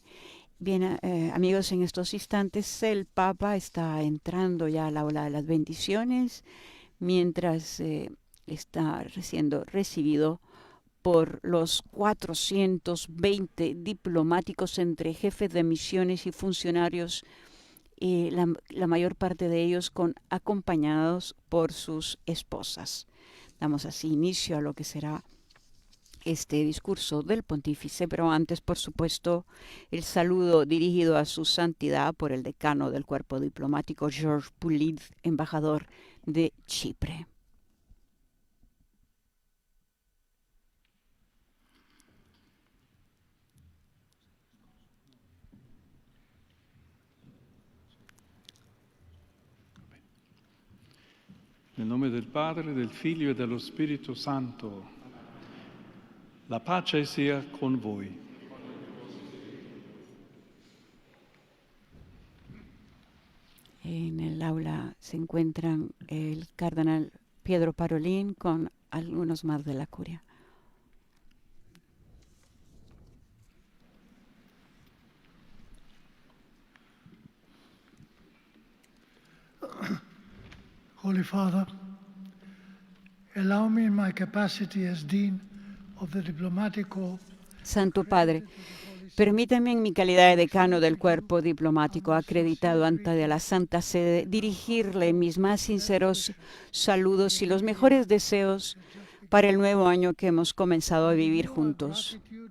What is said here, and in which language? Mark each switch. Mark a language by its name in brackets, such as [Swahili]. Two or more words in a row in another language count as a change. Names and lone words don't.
[Spanish] Bien, amigos, en estos instantes el Papa está entrando ya a la ola de las bendiciones, mientras está siendo recibido por los 420 diplomáticos entre jefes de misiones y funcionarios, la mayor parte de ellos acompañados por sus esposas. Damos así inicio a lo que será este discurso del pontífice, pero antes, por supuesto, el saludo dirigido a su santidad por el decano del cuerpo diplomático, George Pulid, embajador de Chipre. [Italian] Nel nome del Padre, del Figlio e dello Spirito Santo, la pace sia con voi. [Spanish] En el aula se encuentran el cardenal Pietro Parolin con algunos más de la curia. [English] Holy Father, allow me in my capacity as Dean of the Diplomatic Corps. [Spanish] Santo Padre, permítame en mi calidad de decano del cuerpo diplomático acreditado ante la Santa Sede dirigirle mis más sinceros saludos y los mejores deseos para el nuevo año que hemos comenzado a vivir juntos.